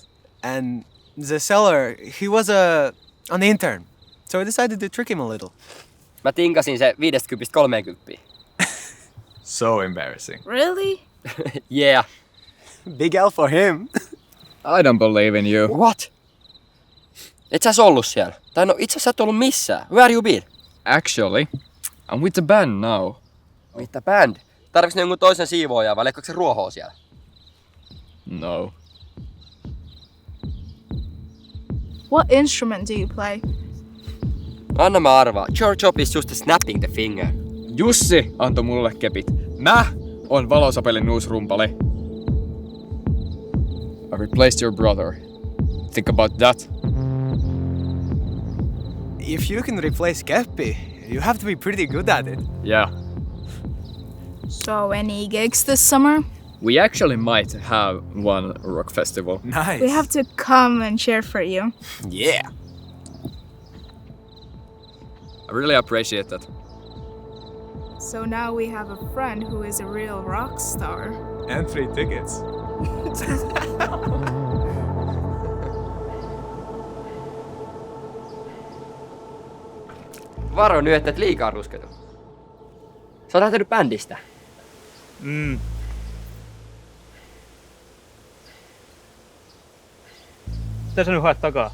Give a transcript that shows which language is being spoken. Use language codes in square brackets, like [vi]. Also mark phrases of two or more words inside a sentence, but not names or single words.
[en] And the seller, he was an intern. So I decided to trick him a little. [fi] Mä tinkasin se 50-30. [en] So embarrassing. Really? Yeah. Big L for him. I don't believe in you. What? [fi] Et sä ollut siellä? Tai no itse asiassa et ollut missään. [en] Where you been? Actually, I'm with the band now. With the band? [fi] Tarviks ne jonkun toisen siivoojaa vai leikkaako se ruohoa siellä? [en] No. What instrument do you play? [fi] Anna mä arvaa. [en] Your job is just snapping the finger. [fi] Jussi antoi mulle kepit. Mä on valosapelin uusi rumpali. [en] I replaced your brother. Think about that. If you can replace Keppi, you have to be pretty good at it. Yeah. So, any gigs this summer? We actually might have one rock festival. Nice. We have to come and cheer for you. Yeah. I really appreciate that. So now we have a friend who is a real rock star. And free tickets. [fi] Varo nyt, että et liikaa rusketu. Sä oot lähtenyt bändistä. Mitä sä nyt haet takaa?